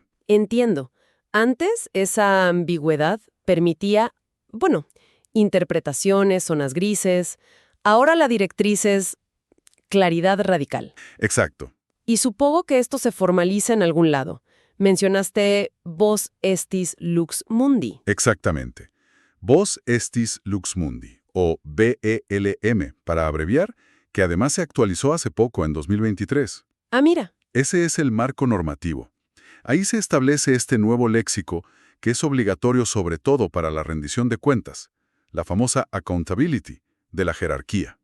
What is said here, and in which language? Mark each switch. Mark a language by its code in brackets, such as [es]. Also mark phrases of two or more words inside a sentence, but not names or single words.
[es] Entiendo. Antes, esa ambigüedad permitía, interpretaciones, zonas grises. Ahora la directriz es claridad radical. Exacto. Y supongo que esto se formaliza en algún lado. Mencionaste Vos Estis Lux Mundi. Exactamente. Vos Estis Lux Mundi, o BELM, para abreviar, que además se actualizó hace poco, en 2023. Ah, mira. Ese es el marco normativo. Ahí se establece este nuevo léxico que es obligatorio sobre todo para la rendición de cuentas, la famosa accountability de la jerarquía.